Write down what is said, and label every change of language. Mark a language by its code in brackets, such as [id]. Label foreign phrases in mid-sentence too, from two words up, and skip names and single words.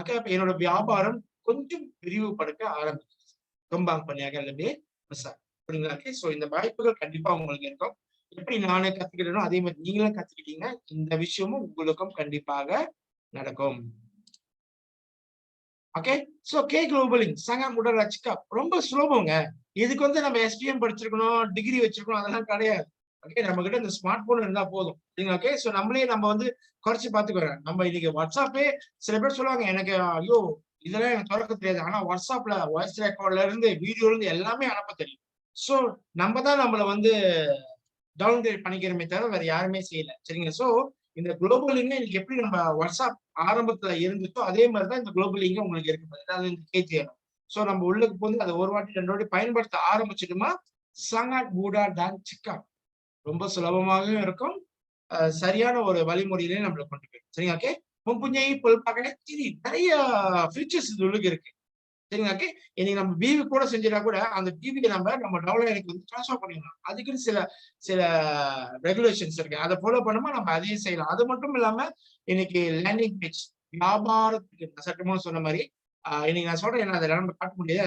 [ta] அப்ப என்னோட வியாபாரம் கொஞ்சம் விரிவுபடுத்த ஆரம்பிச்சிருச்சு. ரொம்ப பண்ணியாக எல்லாமே புரியுங்களா. ஸோ இந்த வாய்ப்புகள் கண்டிப்பா உங்களுக்கு இருக்கும். எப்படி நானே கத்துக்கிட்டேனோ அதே மாதிரி நீங்களும் கத்துக்கிட்டீங்க, இந்த விஷயமும் உங்களுக்கும் கண்டிப்பாக நடக்கும். ஓகே, சோ குளோபலிங் [ms] sangat mudah cakap. [ta] ரொம்ப சுலபங்க. இதுக்கு வந்து நம்ம எஸ்பிஎம் படிச்சிருக்கணும், டிகிரி வச்சிருக்கணும் அதெல்லாம் கிடையாது. ஓகே, நம்ம கிட்ட இந்த [en] smart phone [ta] இருந்தா போதும். ஓகே, சோ நம்மளே நம்ம வந்து குறைச்சு பாத்துக்கிறோம். நம்ம இன்னைக்கு வாட்ஸ்அப்பே சில பேர் சொல்லுவாங்க எனக்கு ஐயோ இதெல்லாம் எனக்கு திறக்க தெரியாது. ஆனா வாட்ஸ்அப்ல வாய்ஸ் ரெக்கார்ட்ல இருந்து வீடியோல இருந்து எல்லாமே அனுப்ப தெரியும். சோ நம்ம தான் நம்மள வந்து டவுன்கிரேட் பண்ணிக்கிறோமே தவிர வேற யாருமே செய்யல சரிங்களா. சோ இந்த குளோபலிங்க இன்னைக்கு எப்படி நம்ம வாட்ஸ்அப் ஆரம்பத்துல இருந்துச்சோ அதே மாதிரிதான் இந்த குளோபலிங்க உங்களுக்கு இருக்கு. அதாவது இந்த கேஜிஎல். சோ நம்ம உள்ளுக்கு போய் அதை ஒரு வாட்டி 2 வாட்டி பயன்படுத்த ஆரம்பிச்சிட்டுமா [ms] sangat mudah dan cepat. [ta] ரொம்ப சுலபமாகவும் இருக்கும், சரியான ஒரு வழிமுறையிலே நம்மளை கொண்டு போயிடும் சரிங்களா. ஓகே, [ms] mempunyai pelbagai [ta] நிறைய ஃபீச்சர்ஸ் இது உள்ளுக்கு இருக்கு சரிங்களா. ஓகே, இன்னைக்கு நம்ம பிவி கூட செஞ்சிடா கூட அந்த பிவிக்கு நம்ம டவுன்லைனுக்கு வந்து ட்ரான்ஸ்ஃபர் பண்ணிடலாம். அதுக்குன்னு சில ரெகுலேஷன்ஸ் இருக்கு, அதை ஃபாலோ பண்ணாம நம்ம அதையும் செய்யலாம். அது மட்டும் இல்லாம இன்னைக்கு [en] landing page [ta] வியாபாரத்துக்கு சட்டமும் சொன்ன மாதிரி இன்னைக்கு நான் சொல்றேன், அதெல்லாம் நம்ம காட்ட முடியாது.